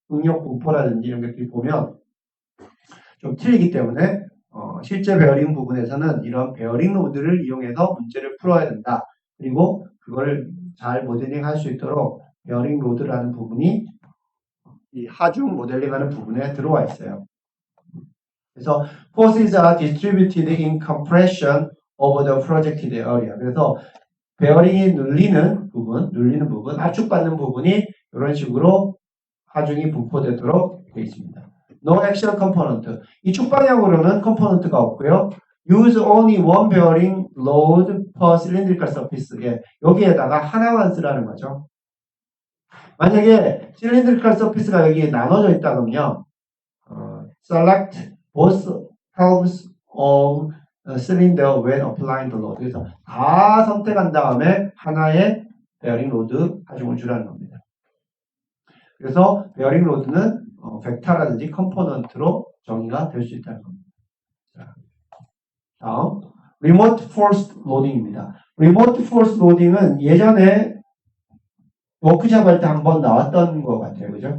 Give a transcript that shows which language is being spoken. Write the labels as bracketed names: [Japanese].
[Korean] 응력 분포라든지 이런 것들이 보면 좀 틀리기 때문에 실제 베어링 부분에서는 이런 베어링 로드를 이용해서 문제를 풀어야 된다. 그리고 그걸 잘 모델링 할 수 있도록 베어링 로드라는 부분이 이 하중 모델링하는 부분에 들어와 있어요. [English] 그래서 forces are distributed in compression over the projected area. [Korean] 그래서 베어링이 눌리는 부분, 압축받는 부분이 이런 식으로 하중이 분포되도록 되어 있습니다. [English] No axial component. [Korean] 이 축방향으로는 컴포넌트가 없고요. [English] Use only one bearing load per cylindrical surface. [Korean] 예, 여기에다가 하나만 쓰라는 거죠. 만약에 cylindrical surface가 여기 나눠져 있다 그러면요. [English] Select both halves of cylinder when applying the load. [Korean] 그래서 다 선택한 다음에 하나의 베어링 로드 하중을 주라는 겁니다. 그래서 베어링 로드는 벡터라든지 컴포넌트로 정의가 될 수 있다는 겁니다. 자, 다음 리모트 포스 로딩입니다. 리모트 포스 로딩은 예전에 워크샵 할 때 한번 나왔던 것 같아요. 그죠?